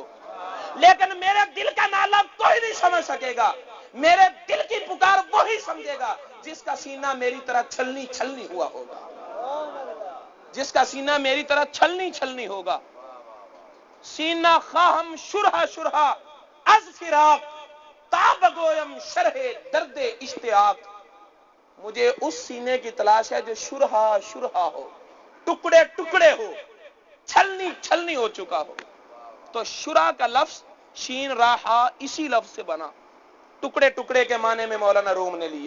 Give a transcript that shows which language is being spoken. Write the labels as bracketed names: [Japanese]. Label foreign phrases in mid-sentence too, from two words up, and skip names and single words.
[Urdu] لیکن میرے دل کا نالا کوئی نہیں سمجھ سکے گا. میرے دل کی پکار وہی سمجھے گا جس کا سینہ میری طرح چھلنی چھلنی ہوا ہوگا. جس کا سینہ میری طرح چھلنی چھلنی ہوگا. [Persian] سینہ خواہم شرحا شرحا از فراق تاب گویم شرح درد اشتیاق. [Urdu] مجھے اس سینے کی تلاش ہے جو [Persian] شرحا شرحا [Urdu] ہو، ٹکڑے ٹکڑے ہو، چھلنی چھلنی ہو چکا ہو. تو شرح کا لفظ شین راہا اسی لفظ سے بنا، ٹکڑے ٹکڑے کے معنی میں مولانا روم نے لیا.